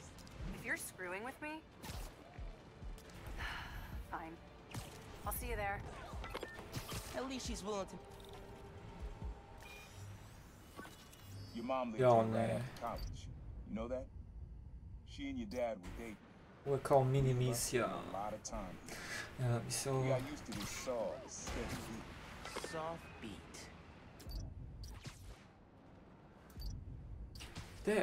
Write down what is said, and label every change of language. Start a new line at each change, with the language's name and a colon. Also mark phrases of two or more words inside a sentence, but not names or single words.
English: If you're screwing with me... Fine. I'll see you there. At least she's willing to... Your mom lived
Serbian: Ja,
English: here right
Serbian: ne.
English: after college. You know that? She and your dad were dating.
Serbian: Ovo je kao mini
English: Spent
Serbian: misija.
English: a lot of time.
Serbian: Ne da mi se
English: We
Serbian: ovo...
English: got used to this soft, steady beat. Soft beat.
Serbian: Gdje?